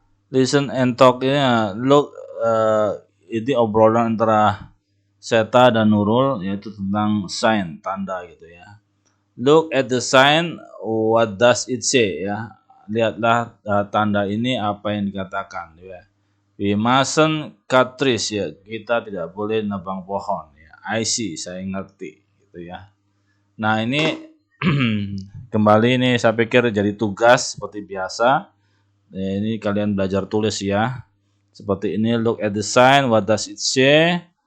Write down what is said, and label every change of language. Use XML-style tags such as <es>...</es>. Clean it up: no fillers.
<en>Listen and talk</en> <id>ini look ini obrolan antara Seta dan Nurul, yaitu tentang sign, tanda gitu ya.</id> <en>Look at the sign, what does it say ya.</en> <id>Lihatlah tanda ini apa yang dikatakan ya.</id> <en>We mustn't cut trees</en> <id>ya. Kita tidak boleh nebang pohon ya.</id> <en>I see,</en> <id>saya ngerti gitu ya. Nah, ini kembali ini saya pikir jadi tugas seperti biasa. Nah, ini kalian belajar tulis ya. Seperti ini,</id> <en>look at the sign, what does it say?</en>